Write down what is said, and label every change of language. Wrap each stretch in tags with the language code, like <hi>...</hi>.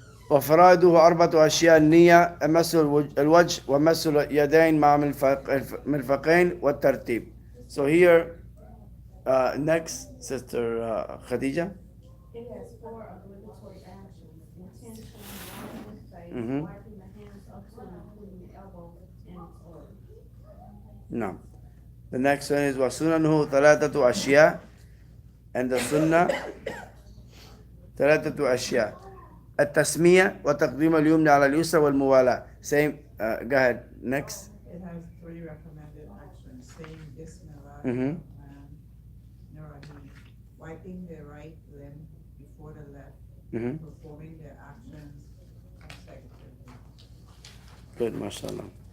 <ar>وفرائده 4 أشياء: النية، مس الوجه، ومس اليدين مع المرفقين، والترتيب.</ar> <en>So here, next, Sister Khadija. It has 4 obligatory actions: intention, washing the face, Mhm. wiping the hands up to and including the elbow and the foot. No. The next one is</en> <ar>وَسُنَنُهُ 3 أشياء,</ar> <en>and the sunnah</en> <ar>3 أشياء: التسمية، وتقديم اليمنى على اليسرى، والموالاة.</ar> <en>Same. Go ahead. Next. It has 3 recommended actions: saying Bismillah, Mhm. Nurahim, wiping the right limb before the left, Mhm. performing the actions consecutively. Good, mashallah.</en>